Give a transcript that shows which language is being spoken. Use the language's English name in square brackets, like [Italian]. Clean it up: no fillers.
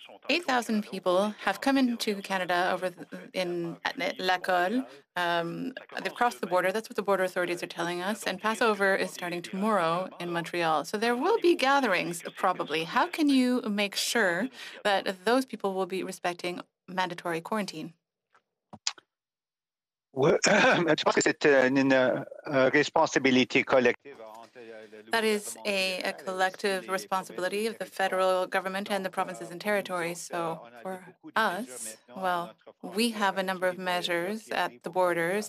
[English] 8,000 people have come into Canada in Lacolle. They've crossed the border. That's what the border authorities are telling us. And Passover is starting tomorrow in Montreal. So there will be gatherings, probably. How can you make sure that those people will be respecting mandatory quarantine? [French] Je pense que c'est une responsabilité collective. [English] That is a collective responsibility of the federal government and the provinces and territories. So for us, well, we have a number of measures at the borders.